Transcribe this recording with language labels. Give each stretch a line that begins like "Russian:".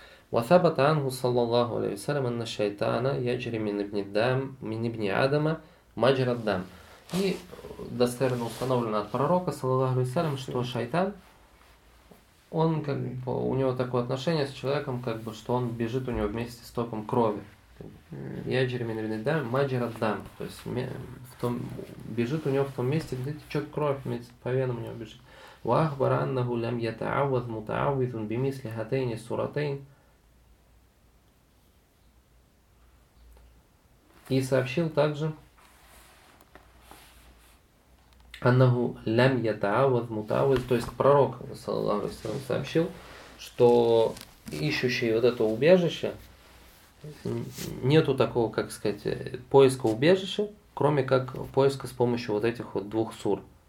Arabic: وثبت عنه صلى الله عليه وسلم أن الشيطان يجري من ابن الدم من ابن آدم مجرى الدم.
Russian: И достоверно установлено от пророка, саллаллаху алейхи ва саллям, что шайтан, он как бы, у него такое отношение с человеком, как бы, что он бежит у него вместе с током крови.
Arabic: Яджри мин ибни дам маджра дам,
Russian: то есть бежит у него в том месте, где течет кровь, по венам у него бежит.
Arabic: وأخبر أنه لم يتعوذ متعوذ بمثل هاتين السورتين.
Russian: И сообщил также,
Arabic: أنه لم يتعوذ متعوذ,
Russian: то есть пророк,
Arabic: صلى الله عليه وسلم,
Russian: сообщил, что ищущий вот это убежище, нету такого, как сказать, поиска убежища, кроме как поиска с помощью вот этих вот двух сур.